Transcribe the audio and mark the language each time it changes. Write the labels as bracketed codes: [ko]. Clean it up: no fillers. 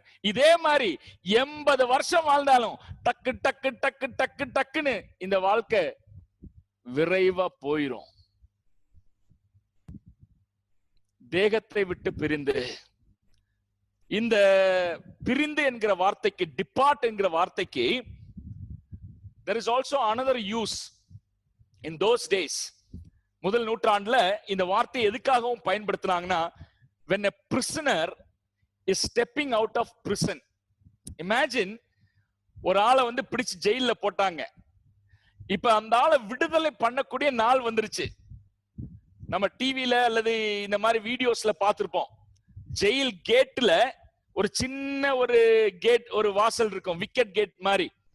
[ta] இதே மாதிரி 80 வருஷம் வாழ்ந்தாலும் டக்கு டக்கு டக்கு டக்கு டக்குன்னு இந்த வாழ்க்கை விரைவா போயிரும். தேகத்தை விட்டு பிரிந்து, இந்த பிரிந்து என்கிற வார்த்தைக்கு, டிபார்ட் என்கிற வார்த்தைக்கு [en] there is also another use in those days. [ta] முதல் நூற்றாண்டுல இந்த வார்த்தையை எதுக்காகவும் பயன்படுத்தினாங்கன்னா, [en] when a prisoner is stepping out of prison. [ta] Imagine ஒரு ஆளை பிடிச்சு ஜெயில போட்டாங்க. இப்ப அந்த ஆளை விடுதலை பண்ணக்கூடிய நாள் வந்துருச்சு. நம்ம டிவில அல்லது இந்த மாதிரி வீடியோஸ்ல பார்த்திருப்போம். ஜெயில் கேட்ல ஒரு சின்ன ஒரு கேட், ஒரு வாசல் இருக்கும், விக்கெட் கேட் மாதிரி.